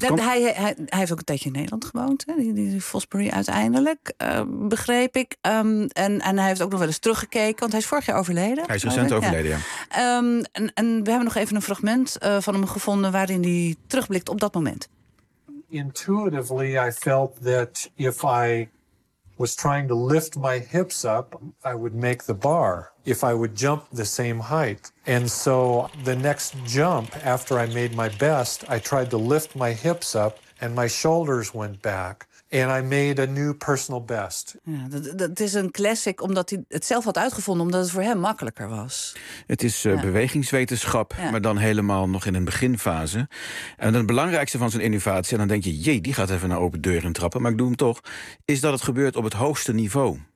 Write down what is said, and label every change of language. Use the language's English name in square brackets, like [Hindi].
[Dutch] Hij heeft ook een tijdje in Nederland gewoond. Hè? Die Fosbury uiteindelijk, begreep ik. En hij heeft ook nog wel eens teruggekeken. Want hij is vorig jaar overleden. Hij is recent overleden, ja. En we hebben nog even een fragment van hem gevonden waarin hij terugblikt op dat moment. [English] Intuitively, I felt that if I was trying to lift my hips up, I would make the bar. If I would jump the same height. And so the next jump after I made my best, I tried to lift my hips up and my shoulders went back. And I made a new personal best. [Dutch] Ja, dat is een classic omdat hij het zelf had uitgevonden, omdat het voor hem makkelijker was. Het is bewegingswetenschap, maar dan helemaal nog in een beginfase. En het belangrijkste van zijn innovatie, en dan denk je, die gaat even naar open deuren trappen, maar ik doe hem toch, is dat het gebeurt op het hoogste niveau.